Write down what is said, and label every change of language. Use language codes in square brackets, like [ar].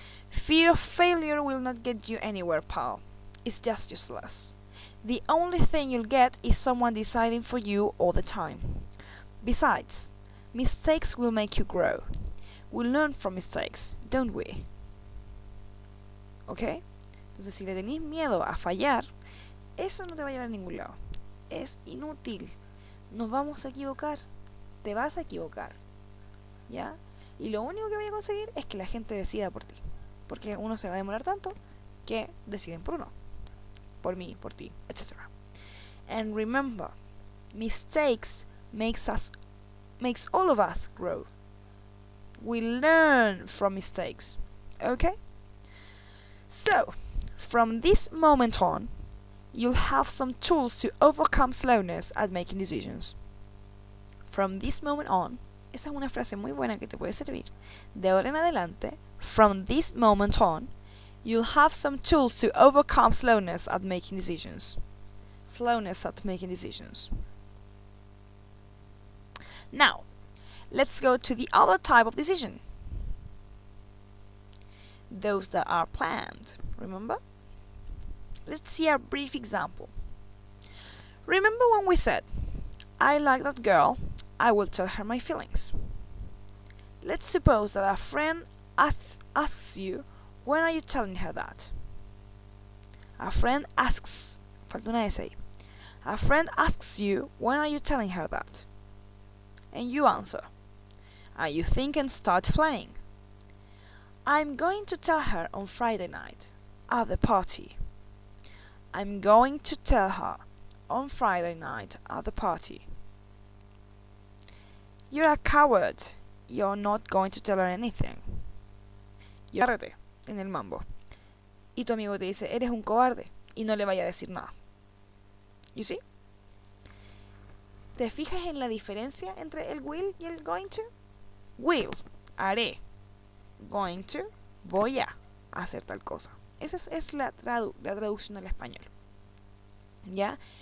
[en] Fear of failure will not get you anywhere, pal. It's just useless. The only thing you'll get is someone deciding for you all the time. Besides, mistakes will make you grow. We learn from mistakes, don't we? [es] ¿Ok? Entonces, si le tenéis miedo a fallar, eso no te va a llevar a ningún lado. Es inútil. Nos vamos a equivocar. Te vas a equivocar. ¿Ya? Y lo único que voy a conseguir es que la gente decida por ti. Porque uno se va a demorar tanto que deciden por uno. Por mí, por ti, etc. [en] And remember, mistakes makes all of us grow. We learn from mistakes. Okay? So, from this moment on, you'll have some tools to overcome slowness at making decisions. From this moment on, [es] esa es una frase muy buena que te puede servir. De ahora en adelante, [en] from this moment on, you'll have some tools to overcome slowness at making decisions. Slowness at making decisions. Now, let's go to the other type of decision. Those that are planned, remember? Let's see a brief example. Remember when we said, I like that girl, I will tell her my feelings. Let's suppose that a friend asks you, when are you telling her that? A friend asks, [es] falta una S ahí. [en] A friend asks you, when are you telling her that? And you answer, and you think and start planning. I'm going to tell her on Friday night, at the party. I'm going to tell her on Friday night at the party. You're a coward. You're not going to tell her anything. [es] Agárrate en el mambo. Y tu amigo te dice, eres un cobarde, y no le vaya a decir nada. [en] You see? [es] ¿Te fijas en la diferencia entre el will y el going to? Will, haré. Going to, voy a hacer tal cosa. Esa es la traducción al español. ¿Ya?